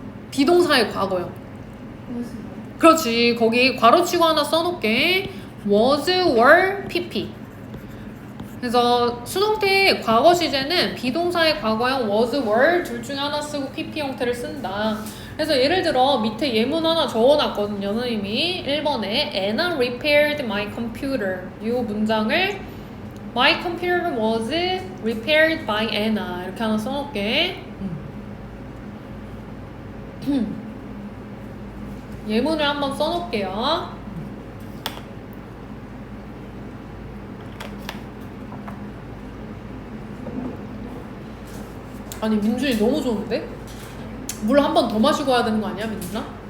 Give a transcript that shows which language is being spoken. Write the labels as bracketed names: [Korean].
[Korean] 비동사의 과거형. 그렇지. 거기 괄호치고 하나 써놓을게. [English] was, were, pp. [Korean] 그래서 수동태의 과거 시제는 비동사의 과거형 was, were 둘 중에 하나 쓰고 pp 형태를 쓴다. 그래서 예를 들어 밑에 예문 하나 적어놨거든요. 선생님이 1번에 [English] Anna repaired my computer. 이 문장을 My computer was repaired by Anna [Korean] 이렇게 하나 써놓을게. 예문을 한번 써놓을게요. 아니 민준이 너무 좋은데? 물 한 번 더 마시고 와야 되는 거 아니야 민준아?